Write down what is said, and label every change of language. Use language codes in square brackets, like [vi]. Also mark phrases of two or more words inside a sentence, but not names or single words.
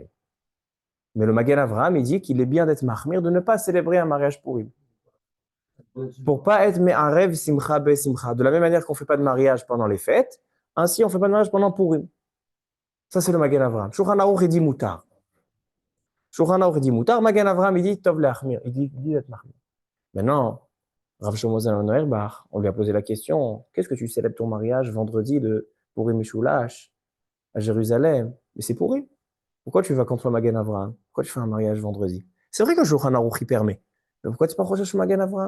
[fr] Mais le Magen Avraham, il dit qu'il est bien d'être mahmir, de ne pas célébrer un mariage Pourim. Pour pas être [he] מערב שמחה בשמחה. [fr] De la même manière qu'on ne fait pas de mariage pendant les fêtes, ainsi on ne fait pas de mariage pendant Pourim. Ça, c'est le Magen Avraham. Shulchan Aruch, il dit moutar. Shulchan Aruch, il dit moutar. Magen Avraham, il dit [he] טוב להחמיר. [fr] Il dit d'être mahmir. Maintenant, Rav Shlomo Zalman Auerbach, on lui a posé la question, qu'est-ce que tu célèbres ton mariage vendredi de Pourim et Shulash à Jérusalem? Mais c'est Pourim. Pourquoi tu vas contre Magen Avraham? Pourquoi tu fais un mariage vendredi? C'est vrai que le Shulchan Aruch y permet. Mais pourquoi tu ne pas rechercher Magen Avraham?